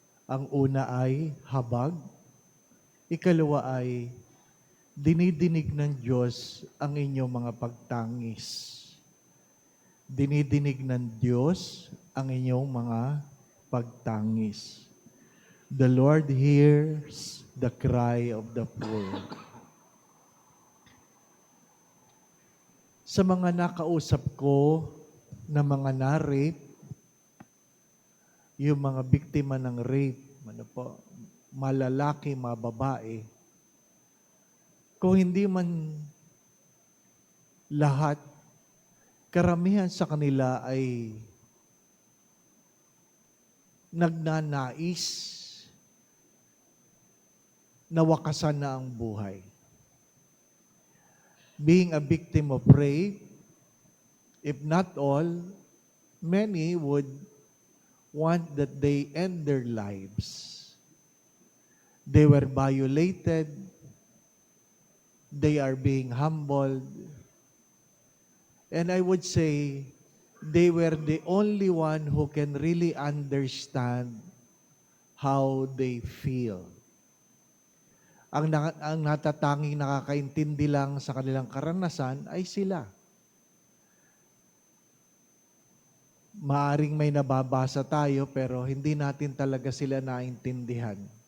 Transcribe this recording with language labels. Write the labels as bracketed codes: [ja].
[tl] Ang una ay habag, ikalawa ay dinidinig ng Diyos ang inyong mga pagtangis. Dinidinig ng Diyos ang inyong mga pagtangis. [en] The Lord hears the cry of the poor. [tl] Sa mga nakausap ko na mga na-rape, yung mga biktima ng rape, malalaki, mababae, kung hindi man lahat, karamihan sa kanila ay nagnanais na wakasan na ang buhay. [en] Being a victim of rape, if not all, many would want that they end their lives. They were violated, they are being humbled, and I would say they were the only one who can really understand how they feel. [tl] Ang natatanging nakakaintindi lang sa kanilang karanasan ay sila. Maaring may nababasa tayo pero hindi natin talaga sila naintindihan.